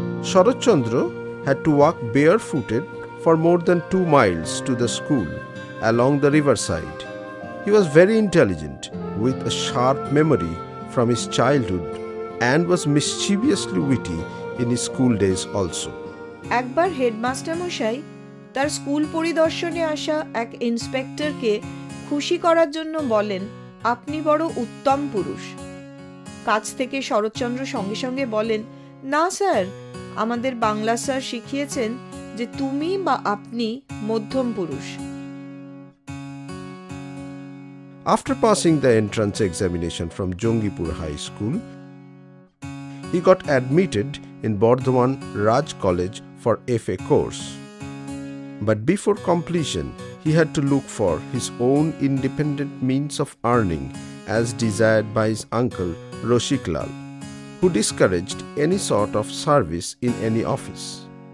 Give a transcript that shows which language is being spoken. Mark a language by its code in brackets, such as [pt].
[en] Sharat Chandra had to walk barefooted for more than 2 miles to the school along the riverside. He was very intelligent, with a sharp memory from his childhood, and was mischievously witty in his school days also. [bn] একবার headmaster মশাই তার school পরিদর্শনে আসা এক ইন্সপেক্টরকে খুশি করার জন্য বলেন, আপনি বড় উত্তম পুরুষ। কাছ থেকে শরৎচন্দ্র সঙ্গে সঙ্গে বলেন, না স্যার, আমাদের বাংলা স্যার শিখিয়েছেন যে তুমি বা আপনি মধ্যম পুরুষ। [en] After passing the entrance examination from Jongipur High School, he got admitted in Bardhaman Raj College for FA course. But before completion, he had to look for his own independent means of earning as desired by his uncle Rashik Lal, who discouraged any sort of service in any office.